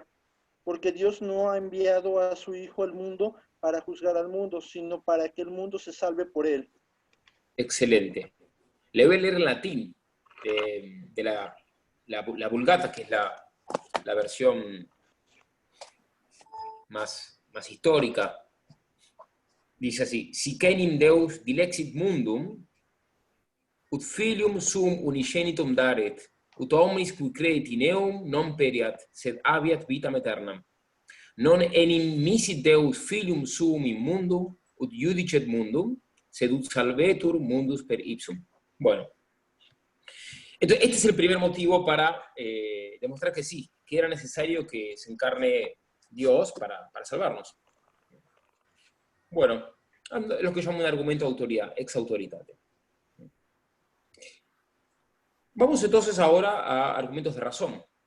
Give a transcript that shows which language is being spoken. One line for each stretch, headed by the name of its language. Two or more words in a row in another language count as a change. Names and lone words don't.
Spanish: Porque Dios no ha enviado a su Hijo al mundo para juzgar al mundo, sino para que el mundo se salve por él. Excelente. Le voy a leer en latín de la Vulgata, que es la versión más histórica. Dice así:
Latin: Sicenim Deus dilexit mundum, ut filium sum unigenitum daret, ut omnis qui credit in eum non periat, sed habeat vitam aeternam. Non enim misit Deus filium suum in mundum, ut judicet mundum, sed ut salvetur mundus per ipsum.
Spanish: Bueno. Entonces, este es el primer motivo para demostrar que sí, que era necesario que se encarne Dios para salvarnos. Bueno, lo que llaman un argumento de autoridad,
Latin: ex autoritate.
Spanish: Vamos entonces ahora a argumentos de razón.